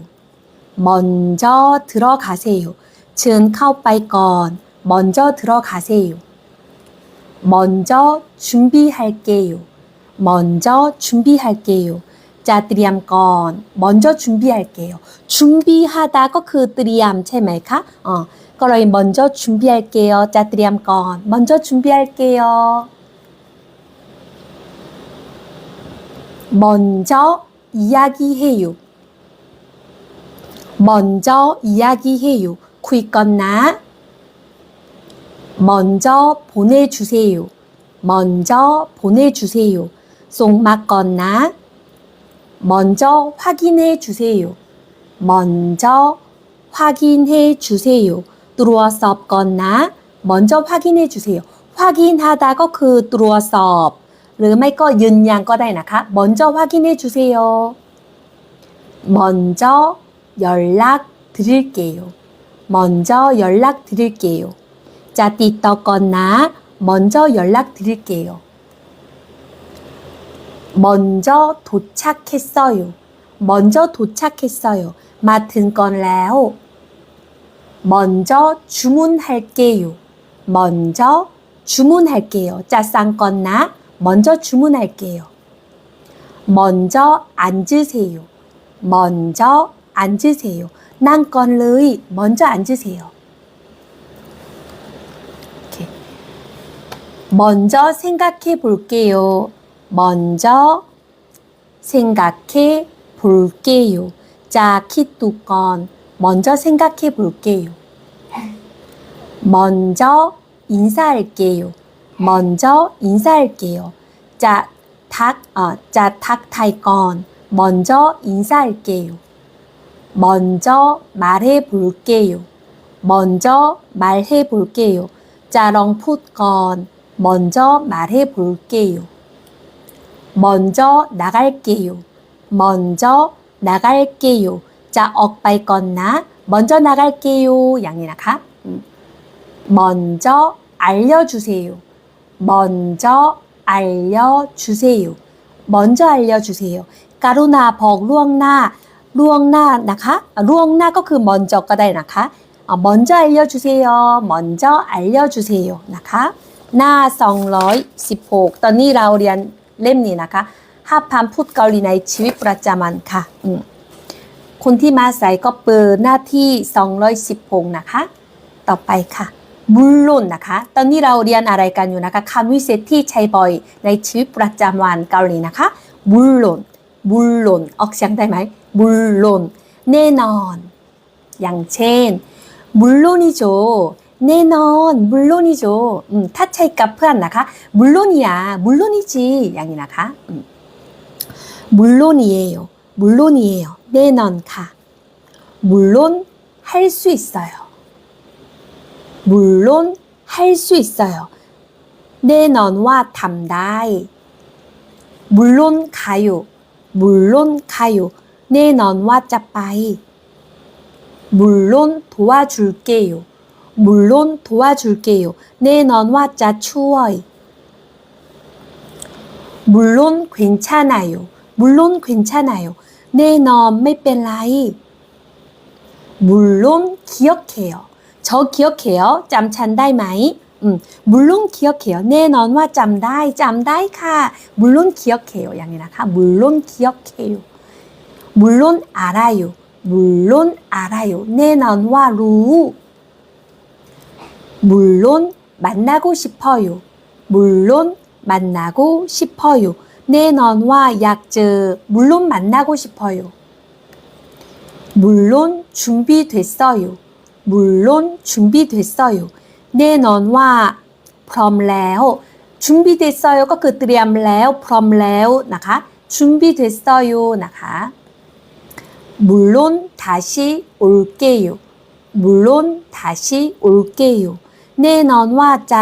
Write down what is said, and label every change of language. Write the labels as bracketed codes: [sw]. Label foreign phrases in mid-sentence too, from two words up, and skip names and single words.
[ko] 먼저 들어가세요. 전 [th] เข้าไปก่อน [ko] 먼저 들어가세요. 먼저 준비할게요. 먼저 준비할게요. 자, [th] เตรียมก่อน [ko] 먼저 준비할게요. 준비하다 [th] ก็คือ เตรียม ใช่ไหมคะก็เลย [ko] 먼저 준비할게요. 자, [th] เตรียมก่อน [ko] 먼저 준비할게요. 먼저 이야기해요. 먼저 이야기해요. [th] คุยก่อนนะ [ko] 먼저 보내주세요. 먼저 보내주세요. [th] ส่งมาก่อนนะ [ko] 먼저 확인해 주세요. 먼저 확인해 주세요. 들어와서 [th] ก่อนนะ [ko] 먼저 확인해 주세요. [th] 확인하다 ก็คือ ตรวจสอบหรือไม่ก็ยืนยันก็ได้นะคะ [ko] 먼저 확인해 주세요. 먼저 연락 드릴게요. 먼저 연락 드릴게요. 자, [th] ติดต่อก่อนนะ [ko] 먼저 연락 드릴게요. 먼저 도착했어요. 먼저 도착했어요. [th] มา ถึง ก่อนแล้ว [ko] 먼저 주문할게요. 먼저 주문할게요. [th] จะสั่งก่อนนะ [ko] 먼저 주문할게요. 먼저 앉으세요. 먼저 앉으세요. [th] นั่งก่อนเลย [ko] 먼저 앉으세요. 이렇게. 먼저 생각해 볼게요. 먼저 생각해 볼게요. 자, [th] คิดดูก่อน [ko] 먼저 생각해 볼게요. 먼저 인사할게요. 먼저 인사할게요. 자, [th] ทักทาย ก่อน [ko] 먼저 인사할게요. 먼저 말해 볼게요. 먼저 말해 볼게요. 자, [th] ลองพูดก่อน [ko] 먼저 말해 볼게요. 먼저 나갈게요. 먼저 나갈게요. 자, [th] ออกไปก่อนนะ [ko] 먼저 나갈게요. [th] อย่างนี้นะคะ [ko] 먼저 알려주세요. 먼저 알려주세요. 먼저 알려주세요. [th] กรุณาบอกล่วงหน้า ล่วงหน้านะคะ ล่วงหน้าก็คือ 먼저 ก็ได้นะคะ [ko] 먼저 알려주세요. 먼저 알려주세요. [th] นะคะ หน้า 216 ตอนนี้เราเรียนเล่มนี้นะคะ5,000 พูดเกาหลีในชีวิตประจำวันค่ะ คนที่มาใส่ก็ เปิดหน้าที่ 216 นะคะ ต่อไปค่ะ 물론 นะคะ ตอนนี้เราเรียนอะไรกันอยู่นะคะคำวิเศษที่ใช้บ่อยในชีวิตประจำวันเกาหลีนะคะ [ko] 물론 물론 [th] ออกเสียงได้ไหม 물론 แน่นอน อย่างเช่น 물론이죠 แน่นอน 물론이죠 ถ้าใช้กับเพื่อนนะคะ [ko] 물론이야 물론이지 [th] อย่างนี้นะคะ [ko] 물론이에요 물론이에요 [th] แน่นอนค่ะ [ko] 물론 할 수 있어요 물론 할 수 있어요 [th] แน่นอนว่าทำได้ [ko] 물론 가요 물론 가요 [th] แน่นอนว่าจะไป [ko] 물론 도와줄게요 물론 도와줄게요 [th] แน่นอนว่าจะช่วย [ko] 물론 괜찮아요 물론 괜찮아요 [th] แน่นอนไม่เป็นไร [ko] 물론 기억해요 저 기억해요 [th] จำฉันได้ไหม [ko] 물론 기억해요 [th] แน่นอนว่าจำได้ค่ะ [ko] 물론 기억해요 [th] อย่างนี้นะคะ [ko] 물론 기억해요 물론 알아요 물론 알아요 [th] แน่นอนว่ารู้ [ko] 물론 만나고 싶어요 물론 만나고 싶어요 [th] แน่นอนว่าอยากเจอ [ko] 물론 만나고 싶어요 물론 준비됐어요 물론 준비됐어요 [th] แน่นอนว่าพร้อมแล้ว [ko] 준비됐어요 [th] ก็คือเตรียมแล้วพร้อม แล้วนะคะ [ko] 준비됐어요 นะคะ 물론 다시 올게요 물론 다시 올게요 [th] แน่นอนว่าจะ